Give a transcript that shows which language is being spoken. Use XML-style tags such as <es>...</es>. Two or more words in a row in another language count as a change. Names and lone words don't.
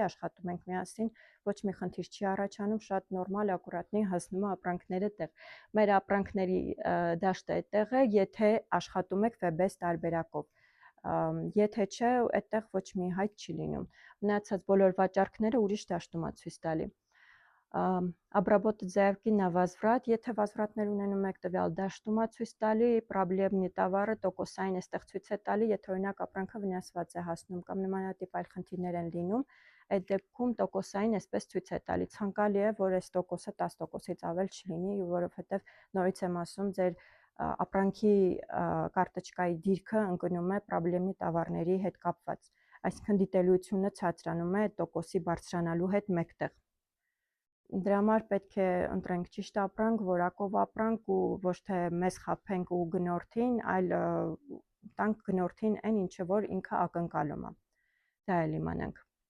<hy>աշխատում ենք միասին, ոչ մի խնդիր չի առաջանում, շատ նորմալ, ակուրատնի հասնում է ապրանքները տեղ։ Մեր ապրանքների դաշտը այդտեղ է, եթե աշխատում եք FBS տարբերակով։ Եթե չէ, այդտեղ ոչ մի հայտ չի լինում։ Մնացած</hy> <ru>բոլոր վաճառքները ուրիշ դաշտում է ցույց տալի։ Обработать заявки на возврат,</ru> <hy>եթե возвратներ ունենում եք տվյալ դաշտում է ցույց տալի,</hy> <ru>проблемный товары</ru> <hy>տոկոսային այստեղ ցույց է տալի, եթե օրինակ ապրանքը վնասված է հասնում կամ նմանատիպ այլ խնդիրներ են լինում, այդ դեպքում տոկոսային այսպես ցույց է տալի։ Ցանկալի է, որ այս տոկոսը 10%-ից ավել չլինի, որովհետև նորից եմ ասում, ձեր ապրանքի կարտոչկայի դիրքը ընկնում է պրոբլեմի տավարների հետ կապված, այսինքն դիտելիությունը ցածրանում է տոկոսի բարձրանալու հետ մեկտեղ։ Դրա համար պետք է ընտրենք ճիշտ ապրանք, որակով ապրանք ու ոչ թե մեզ խաբենք ու գնորդին, այլ տանք գնորդին այն ինչը որ ինքը ակնկալում է։ Դա էլ իմանանք։</hy>